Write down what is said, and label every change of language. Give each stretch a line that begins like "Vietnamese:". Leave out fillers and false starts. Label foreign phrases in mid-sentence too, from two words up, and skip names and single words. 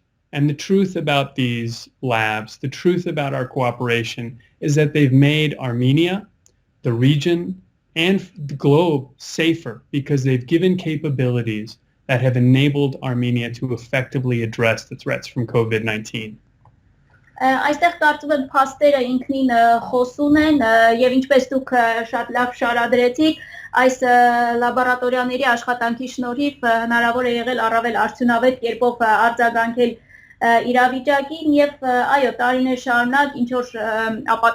English: And the truth about these labs, the truth about our cooperation is that they've made Armenia, the region, and the globe safer because they've given capabilities that have enabled Armenia to effectively address the threats from COVID-19.
Armenian: Այստեղ կարծում եմ փաստերը ինքնին խոսում են եւ ինչպես դուք շատ լավ շարադրեցիք, այս լաբորատորիաների աշխատանքի շնորհիվ հնարավոր է եղել առավել արդյունավետ կերպով արձագանքել իրավիճակին եւ այո, տարիներ շարունակ ինչ որ ապատեղեկատվություն